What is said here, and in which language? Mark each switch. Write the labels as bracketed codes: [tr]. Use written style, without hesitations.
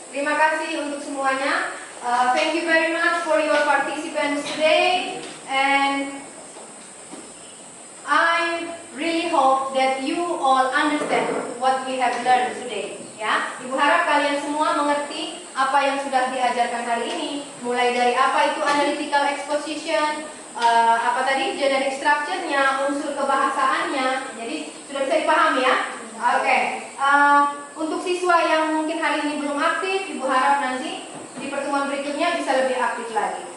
[id] Terima kasih untuk semuanya. [en] Thank you very much for your participants today, and I really hope that you all understand what we have learned today. [id] Ya, Ibu harap kalian semua mengerti apa yang sudah diajarkan hari ini, mulai dari apa itu analytical exposition, apa tadi generic structure-nya, unsur kebahasaannya. Jadi sudah bisa dipahami ya. Oke. Untuk siswa yang mungkin hari ini belum aktif, Ibu harap nanti di pertemuan berikutnya bisa lebih aktif lagi.